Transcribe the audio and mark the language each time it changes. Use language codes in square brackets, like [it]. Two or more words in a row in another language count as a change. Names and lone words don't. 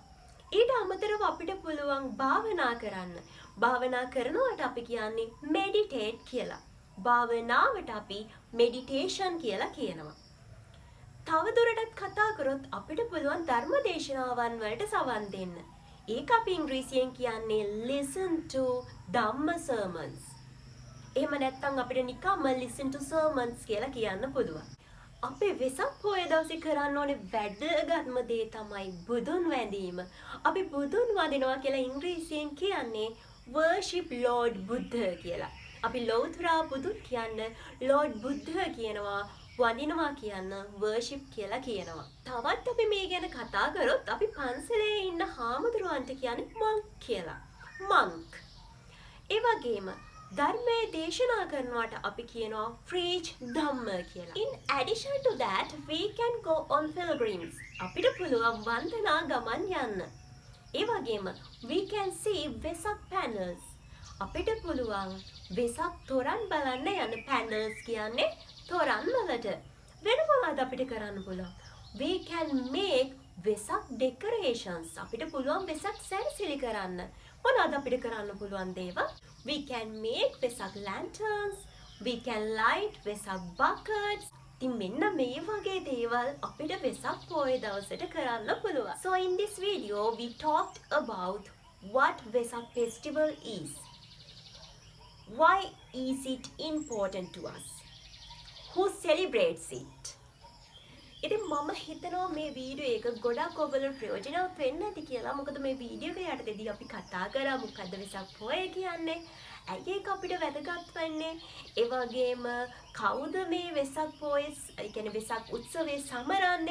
[si] ඊට අමතරව අපිට පුළුවන් භාවනා කරන්න. භාවනා කරනවට අපි කියන්නේ meditate කියලා. භාවනාවට අපි meditation කියලා කියනවා. තව දුරටත් කතා කරොත් අපිට පුළුවන් ධර්ම දේශනාවන් වලට සවන් දෙන්න. ඒක අපි ඉංග්‍රීසියෙන් කියන්නේ [en] listen to ධම්ම sermons. [si] එහෙම නැත්නම් අපිට නිකම්ම [en] listen to sermons [si] කියලා කියන්න පුළුවන්. අපේ වෙසක් පොය දවසේ කරන්න ඕනේ වැදගත්ම දේ තමයි බුදුන් වැඳීම. අපි බුදුන් වඳිනවා කියලා ඉංග්‍රීසියෙන් කියන්නේ [en] worship Lord Buddha [si] කියලා. අපි ලෞතුරා බුදුන් කියන්න Lord Buddha කියනවා. වඳිනවා කියන්න worship කියලා කියනවා. තවත් අපි මේ ගැන කතා කරොත් අපි පන්සලේ ඉන්න හාමුදුරුවන්ට කියන්නේ monk කියලා. monk. ඒ වගේම ධර්මයේ දේශනා කරනවට අපි කියනවා [en] preach ධම්ම [si] කියලා. [en] In addition to that, we can go on pilgrims. [si] අපිට පුළුවන් වන්දනා ගමන් යන්න. ඒ වගේම [en] we can see Vesak panels. [si] අපිට පුළුවන් වෙසක් තොරන් බලන්න යන panels කියන්නේ තොරන් වලට. වෙන මොනවද අපිට කරන්න පුළුවන්? [en] We can make Vesak decorations. [si] අපිට පුළුවන් වෙසක් සැරසිලි කරන්න. මොනවද අපිට කරන්න පුළුවන් දේවල්? [en] We can make Vesak lanterns. We can light Vesak buckets. [si] ඉතින් මෙන්න මේ වගේ දේවල් අපිට වෙසක් පොය දවසට කරන්න පුළුවන්. [en] So in this video we talked about what Vesak festival is. Why is it important to us? Who celebrates it? [si] ඉතින් මම හිතනවා මේ වීඩියෝ එක ගොඩක් ඔයගොල්ලෝ ප්‍රයෝජනවත් වෙන්න ඇති කියලා. මොකද මේ වීඩියෝ එක යටතේදී අපි කතා කරා මොකද්ද වෙසක් පොය කියන්නේ? ඇයි ඒක අපිට වැදගත් වෙන්නේ? ඒ වගේම කවුද මේ වෙසක් පොය, ඒ කියන්නේ වෙසක් උත්සවයේ සමරන්නේ?